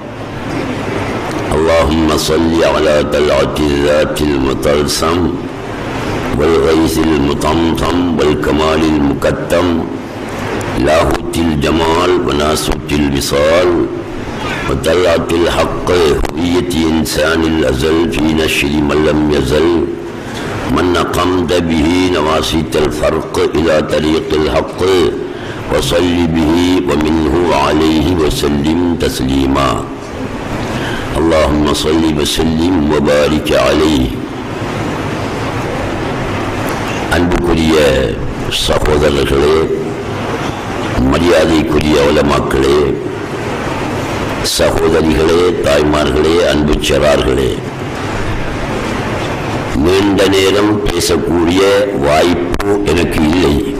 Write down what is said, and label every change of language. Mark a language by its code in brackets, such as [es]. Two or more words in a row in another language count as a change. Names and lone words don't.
[ar] اللهم صل على طلعة الذات المطلسم والغيث المطمطم والكمال المكتم لاهوت الجمال وناسوت الوصال وطلعة الحق هوية إنسان الأزل في نشر من لم يزل من نقمت به نواسيت الفرق إلى طريق الحق وصل به ومنه عليه وسلم تسليما. اللهم صل وسلم وبارك عليه. [ta] அன்புக்குரிய சகோதரர்களே, மரியாதைக்குரிய உலமாக்களே, சகோதரிகளே, தாய்மார்களே, அன்பு சிறார்களே, நீண்ட நேரம் பேசக்கூடிய வாய்ப்பு எனக்கு இல்லை.